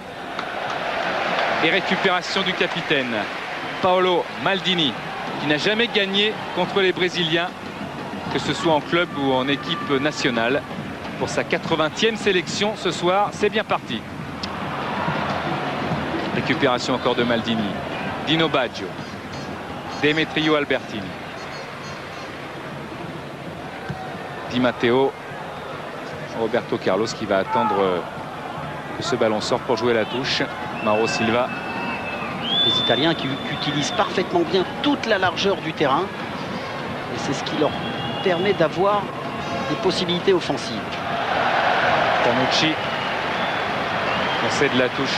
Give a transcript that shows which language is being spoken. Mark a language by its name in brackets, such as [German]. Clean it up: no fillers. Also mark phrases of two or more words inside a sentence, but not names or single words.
[French] Et récupération du capitaine Paolo Maldini qui n'a jamais gagné contre les Brésiliens, que ce soit en club ou en équipe nationale. Pour sa 80e sélection ce soir, c'est bien parti. Récupération encore de Maldini. Dino Baggio. Demetrio Albertini. Di Matteo. Roberto Carlos qui va attendre que ce ballon sorte pour jouer la touche. Mauro Silva. Les Italiens qui utilisent parfaitement bien toute la largeur du terrain. Et c'est ce qui leur permet d'avoir des possibilités offensives. Panucci. On sait de la touche.